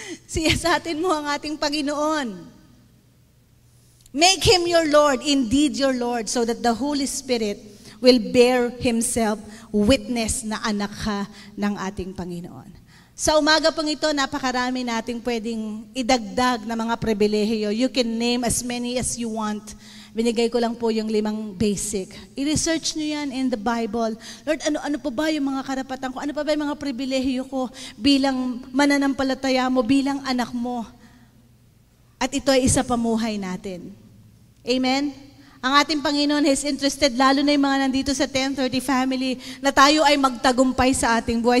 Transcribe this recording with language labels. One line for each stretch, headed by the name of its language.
Filipino: Siyasatin mo ang ating Panginoon.
English: Make Him your Lord, indeed your Lord, so that the Holy Spirit will bear Himself witness
Filipino: na anak ka ng ating Panginoon. Sa umaga pong ito, napakarami nating pwedeng idagdag na mga pribilehiyo.
English: You can name as many as you want.
Filipino: Binigay ko lang po yung 5 basic. I-research nyo yan in the Bible. Lord, ano pa ba yung mga karapatan ko? Ano pa ba yung mga pribilehiyo ko bilang mananampalataya mo, bilang anak mo? At ito ay isa pamuhay natin. Amen? Ang ating Panginoon
English: is interested,
Filipino: lalo na yung mga nandito sa 1030 family, na tayo ay magtagumpay sa ating buhay.